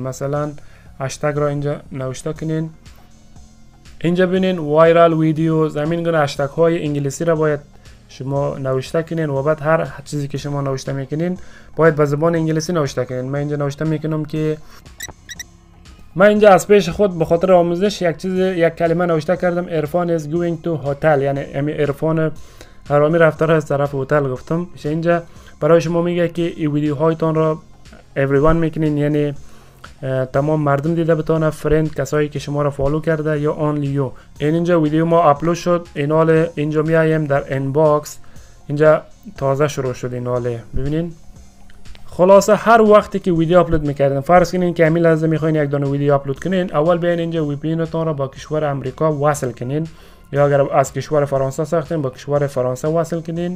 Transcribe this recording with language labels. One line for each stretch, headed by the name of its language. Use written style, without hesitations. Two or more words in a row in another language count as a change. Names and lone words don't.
Persian: مثلا هشتگ را اینجا نوشته کنین. اینجا ببینین
English: viral videos,
Persian: همین گونه هشتگ های انگلیسی را باید شما نوشته کنین و بعد هر چیزی که شما نوشته میکنین باید به زبان انگلیسی نوشته کنین. من اینجا نوشته میکنم که من اینجا از پیش خود به خاطر آموزش یک کلمه نوشته کردم، عرفان
English: is going to hotel،
Persian: یعنی عرفان حرامی رفته را از طرف هتل گفتم. اینجا برای شما میگه که این ویدیو هایتان را everyone میکنین، یعنی تمام مردم دیده بتونه، فرند کسایی که شما را فالو کرده یا
English: only you.
Persian: اینجا ویدیو ما اپلود شد، این حال اینجا میایم در اینباکس، اینجا تازه شروع شد این حاله ببینین. خلاصه هر وقتی که ویدیو اپلود میکردین، فرض کنین که همین لحظه میخواین یک دونه ویدیو اپلود کنین، اول بیاین اینجا وی پی تون را با کشور امریکا وصل کنین، یا اگر از کشور فرانسه ساختین با کشور فرانسه وصل کنین.